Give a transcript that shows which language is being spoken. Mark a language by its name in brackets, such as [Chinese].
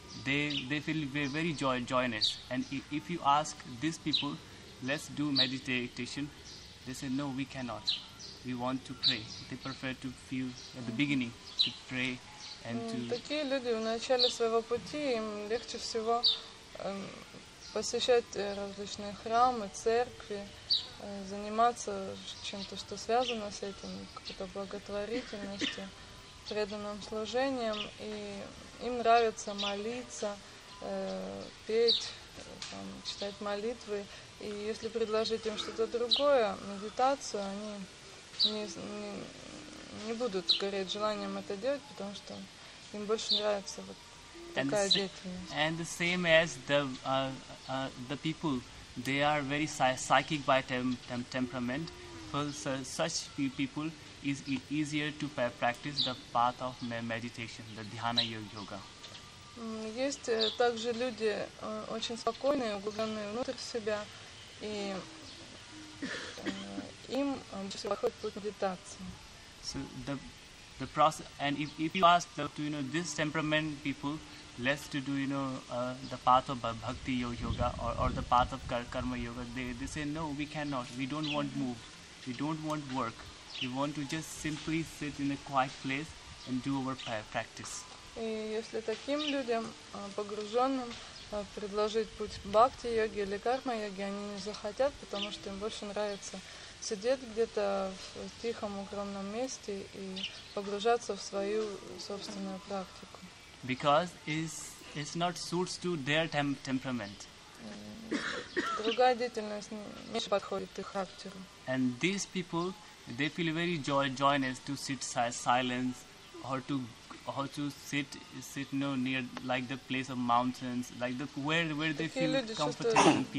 [English] They feel very joyous. And if you ask these people, let's do meditation, they say no, we cannot. We want to pray. They prefer to feel at the beginning to pray and to. [Russian] Такие люди в начале своего пути им легче всего посещать различные храмы, церкви, заниматься чем-то, что связано с этим, какой-то благотворительностью, преданным служением, и им нравится молиться, петь, читать молитвы, и если предложить им что-то другое, медитацию, они не будут гореть желанием это делать, потому что им больше нравится вот такая деятельность. [English] And the same as the people, they are very psychic by temperament. For such people, is easier to practice the path of meditation, the dhyana yoga. [Russian] Есть также люди очень спокойные, углубленные внутрь себя, и им подходит путь медитации. [English] So the process, and if you ask this temperament people, let's to do the path of bhakti yoga or the path of karma yoga, they say no, we cannot. We don't want move. We don't want work. We want to just simply sit in a quiet place and do our practice. [Russian] И если таким людям, погруженным, предложить путь бхакти-йоги или карма-йоги, они не захотят, потому что им больше нравится сидеть где-то в тихом, укромном месте и погружаться в свою собственную практику. [English] Because it's not suits to their temperament. [Russian] Другая деятельность меньше подходит их характеру. [English] And these people, they feel very joyous to sit silence or to sit near like the place of mountains, like where they feel comfortable and peaceful.